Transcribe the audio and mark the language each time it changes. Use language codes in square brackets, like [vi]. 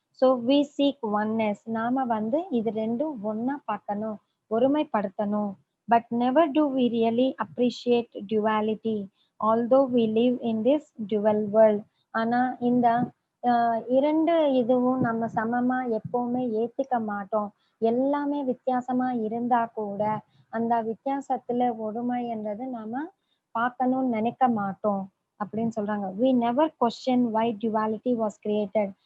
[en] So we seek oneness. [ta] நாம வந்து இது ரெண்டும் ஒன்னா பார்க்கணும், ஒருமைப்படுத்தணும். [en] But never do we really appreciate duality although we live in this dual world. [ta] ஆனா இந்த இரண்டு இதுவும் நம்ம சமமா எப்பவுமே ஏத்துக்க மாட்டோம். எல்லாமே வித்தியாசமா இருந்தா கூட அந்த வித்தியாசத்துல ஒருமை என்றது நாம பார்க்கணும்னு நினைக்க மாட்டோம் அப்படின்னு சொல்றாங்க. [en] we never question why duality was created.